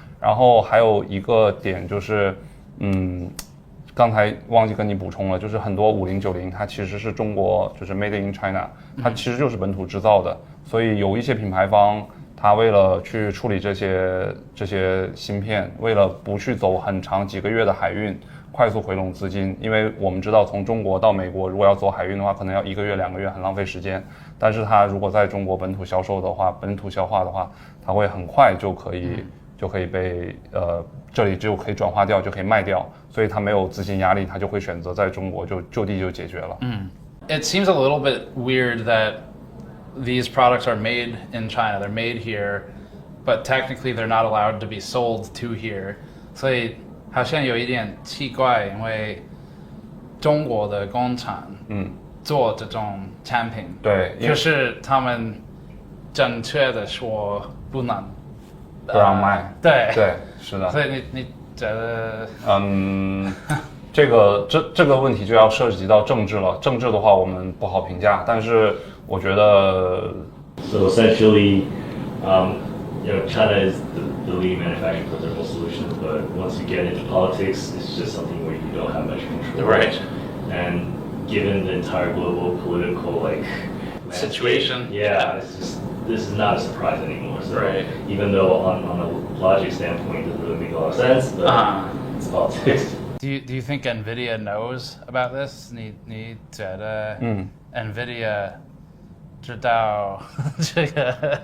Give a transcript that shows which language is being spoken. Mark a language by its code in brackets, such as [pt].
[zh] 然后还有一个点就是，刚才忘记跟你补充了，就是很多5090它其实是中国就是 [en] Made in China， [zh] 它其实就是本土制造的，所以有一些品牌方它为了去处理这些芯片，为了不去走很长几个月的海运，快速回笼资金，因为我们知道从中国到美国如果要走海运的话，可能要1个月2个月，很浪费时间。但是它如果在中国本土销售的话，本土消化的话，它会很快就可以被这里就可以转化掉，就可以卖掉，所以它没有资金压力，它就会选择在中国就地就解决了。 [en] It seems a little bit weird that these products are made in China. They're made here, but technically they're not allowed to be sold to here. [zh] 所以好像有一点奇怪，因为中国的工厂做这种产品，对，可是他们正确的说不让卖。对，是的。所以你觉得？这个问题就要涉及到政治了。政治的话，我们不好评价。但是我觉得 [en] So essentially, China is the lead manufacturer for thermal solutions, but once you get into politics, it's just something where you don't have much control. Right. And given the entire global political situation, this is not a surprise anymore. So right. Even though on a logic standpoint, it doesn't really make a lot of sense, but it's politics. Do you think NVIDIA knows about this? [zh] 你觉得NVIDIA 知道这个？